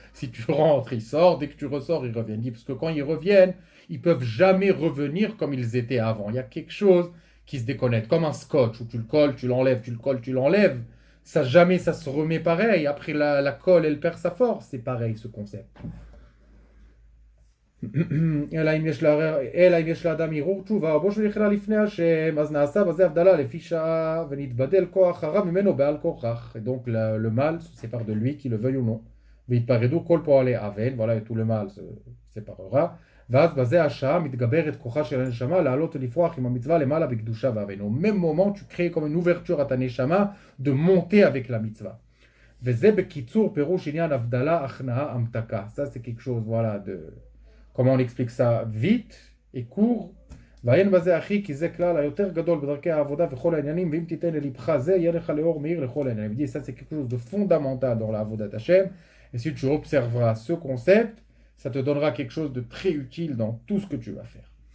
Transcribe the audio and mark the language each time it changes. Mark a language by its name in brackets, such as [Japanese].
[French] Si tu rentres, ils sortent, dès que tu ressors, ils reviennent. Il dit, parce que quand ils reviennent, ils peuvent jamais revenir comme ils étaient avant. Il y a quelque chose qui se déconnecte, comme un scotch où tu le colles, tu l'enlèves, tu le colles, tu l'enlèves. Ça jamais ça se remet pareil. Après la colle, elle perd sa force. C'est pareil ce concept. [Hebrew] אלא אם יש לאדם ערעור תשובה, או בו שנכלה לפני השם, אז נעשה בזה הבדלה לפי שעה, ונתבדל כוח הרע ממנו בעל כוכך. [French] Et donc le mal se sépare de lui, qu'il le veuille ou non. [Hebrew] ויתפרדו כל פועלי אבן, [French] voilà, et tout le mal se séparera. [Hebrew] ואז בזה השעה מתגברת כוחה של הנשמה לעלות ולפרוח עם המצווה למעלה בקדושה ואבן. [French] Au même moment, tu crées comme une ouverture à ta neshama de monter avec la mitzvah. [Hebrew] וזה בקיצור פירוש עניין הבדלה, הכנעה, המתקה. [French] Ça c'est quelque chose, voilà, de... Comment on explique ça vite et court? [Hebrew] ועיין בזה אחי, כי זה כלל היותר גדול בדרכי העבודה וכל העניינים, ואם תיתן ללבך זה, יהיה לך לאור מאיר לכל העניינים. [French] Il dit, ça c'est quelque chose de fondamental dans la Avodat Hashem, et si tu observeras ce concept, ça te donnera quelque chose de très utile dans tout ce que tu vas faire.